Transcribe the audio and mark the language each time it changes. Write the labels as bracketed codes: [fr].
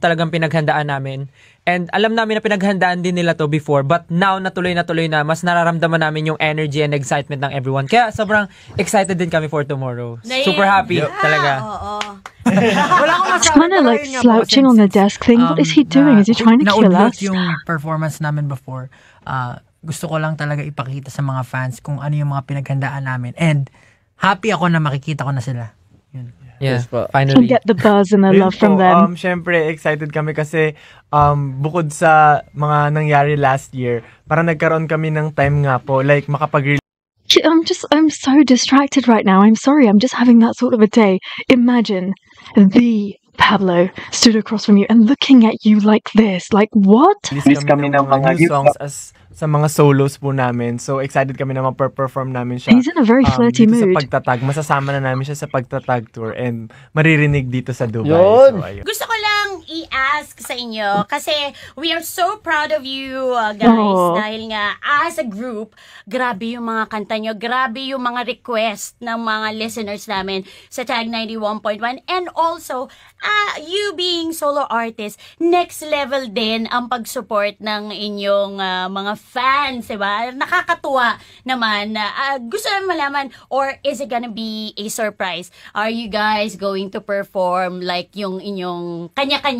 [tl] Talagang pinaghandaan namin. And alam namin na pinaghandaan din nila to before, but now natuloy na, mas nararamdaman namin yung energy and excitement ng everyone. Kaya sobrang excited din kami for tomorrow. Super happy talaga. Wala akong masabi. [en] He's kind of like slouching on the desk thing. What is he doing? Is he trying to kill us? [tl] Yung performance namin before. Gusto ko lang talaga ipakita sa mga fans kung ano yung mga pinaghandaan namin. And happy ako na makikita ko na sila. Yun. [en] Yeah, Can finally. get the buzz and the love from them. [tl] Syempre, excited kami kasi bukod sa mga nangyari last year, parang nagkaroon kami ng time nga po, like makapag-release. [en] I'm so distracted right now. I'm sorry. I'm just having that sort of a day. Imagine the Pablo stood across from you and looking at you like this. Like, what? [tl] Release kami ng mga new songs sa mga solos po namin. So, excited kami na ma-perform namin siya. [en] He's in a very flirty mood. [tl] Sa pagtatag. Masasama na namin siya sa pagtatag tour and maririnig dito sa Dubai. Yun. [en] So, [tl] Gusto ko lang i-ask sa inyo kasi [en] we are so proud of you guys [tl] dahil nga as a group, grabe yung mga kanta nyo, grabe yung mga request ng mga listeners namin sa Tag 91.1 and also you being solo artist, next level din ang pag-support ng inyong mga fans, diba? Nakakatuwa naman. Gusto naman malaman, [en] or is it gonna be a surprise? Are you guys going to perform like [tl] yung inyong kanya-kanya